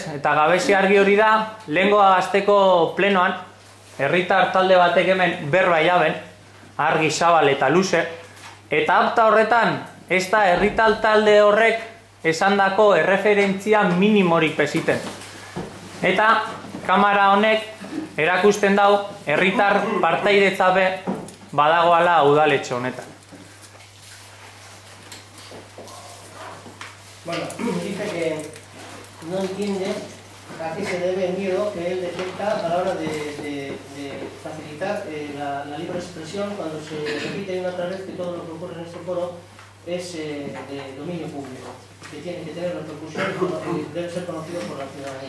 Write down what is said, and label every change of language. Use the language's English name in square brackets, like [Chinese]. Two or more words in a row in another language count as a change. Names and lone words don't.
[Basque] Eta gabezi argi hori da, lehengo azteko plenoan, herritar talde batek hemen berba jaben, argi zabal eta luze, eta akta horretan, ez da herritar talde horrek esandako erreferentzia minimorik pesiten. Eta kamera honek erakusten dau, herritar partaidetzak be badagoala udaletxe honetan. [Spanish] Bueno, dice que no entiende a qué se debe el miedo que él detecta a la hora de facilitar la libre expresión cuando se repite una otra vez que todo lo que ocurre en este foro es de dominio público, que tiene que tener repercusión y debe ser conocido por la ciudadanía.